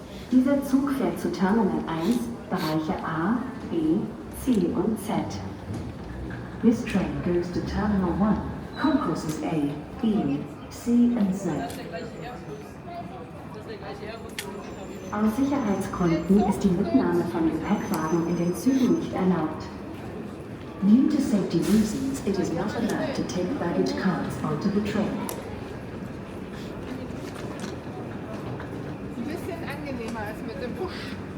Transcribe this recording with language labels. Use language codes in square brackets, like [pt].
[de] Dieser Zug fährt zu Terminal 1, Bereiche A, B, C und Z. [en] This train goes to Terminal 1, concourses A, B, C and Z. [de] Aus Sicherheitsgründen ist die Mitnahme von Gepäckwagen in den Zügen nicht erlaubt. [en] Due to safety reasons, it is not allowed to take baggage carts onto the train. [de] Ein bisschen angenehmer als mit dem Busch.